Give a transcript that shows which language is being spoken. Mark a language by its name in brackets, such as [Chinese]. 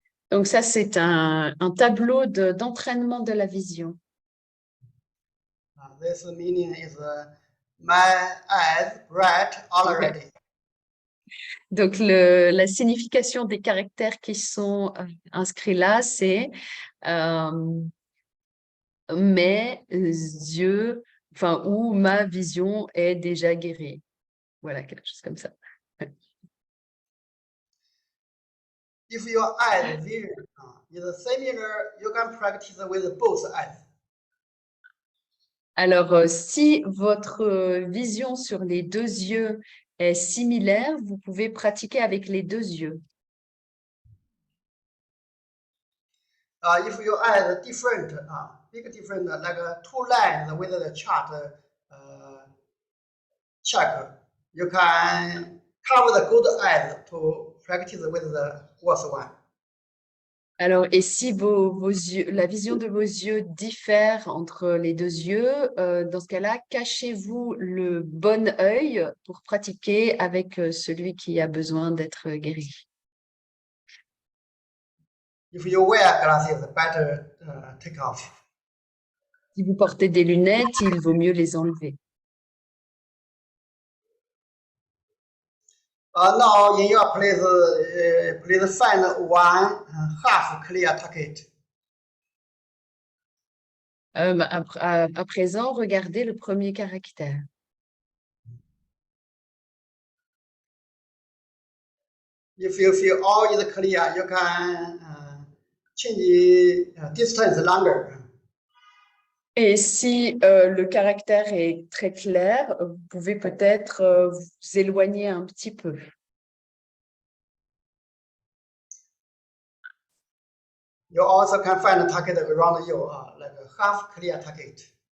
[French] Donc, ça, c'est un tableau d'entraînement de la vision. [English] This meaning is my eyes bright already. [French] Donc, la signification des caractères qui sont inscrits là, c'est mes yeux, enfin, où ma vision est déjà guérie. Voilà, quelque chose comme ça. [English] If your eyes vision is similar, you can practice with both eyes. [French] Alors, si votre vision sur les deux yeux est similaire, vous pouvez pratiquer avec les deux yeux. [English] If your eyes are different, big different, like two lines with the chart check, you can cover the good eyes to practice with the worse one. [French] Alors, et si vos yeux, la vision de vos yeux diffère entre les deux yeux, dans ce cas-là, cachez-vous le bon œil pour pratiquer avec celui qui a besoin d'être guéri. [English] If you wear glasses, better take off. [French] Si vous portez des lunettes, il vaut mieux les enlever. [English] Now, in your place, please find one half clear target. [French] À présent, regardez le premier caractère. [English] If you feel all is clear, you can change distance longer. [French] Et si le caractère est très clair, vous pouvez peut-être vous éloigner un petit peu. [English] You also can find a target around you, like a half clear target.